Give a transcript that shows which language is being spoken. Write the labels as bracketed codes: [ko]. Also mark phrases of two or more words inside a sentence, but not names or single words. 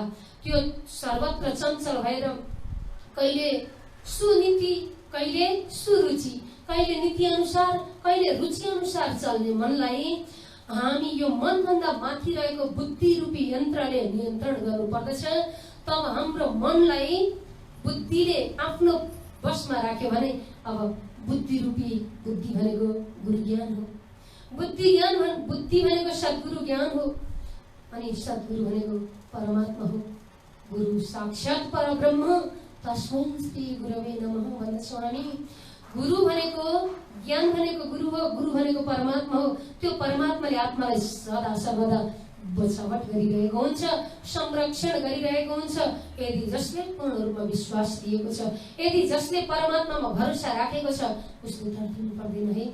[ne] त्यो सर्वत्र चञ्चल भएर कहिले सुनीति, कहिले सुरुचि, कहिले नीति अनुसार, कहिले रुचि अनुसार चल्ने मनलाई हामी यो मनभन्दा माथि रहेको बुद्धि रूपी यन्त्रले नियन्त्रण गर्नुपर्दछ। तब हाम्रो मनलाई बुद्धिले आफ्नो बसमा राख्यो भने अब बुद्धि रूपी, बुद्धि भनेको गुरु ज्ञान हो, बुद्धि भनेको सद्गुरु ज्ञान हो, अनि सद्गुरु भनेको परमात्मा हो। [sa] गुरु साक्षात् परब्रह्म तस्मै श्री गुरवे नमः [ne] भन्दछौँ हामी। गुरु भनेको, ज्ञान भनेको गुरु हो, गुरु भनेको परमात्मा हो। त्यो परमात्माले आत्मालाई सदा सर्वदा बचावट गरिरहेको हुन्छ, संरक्षण गरिरहेको हुन्छ। यदि जसले पूर्ण रूपमा विश्वास दिएको छ, यदि जसले परमात्मामा भरोसा राखेको छ, उसले तर्किनु पर्दैन है।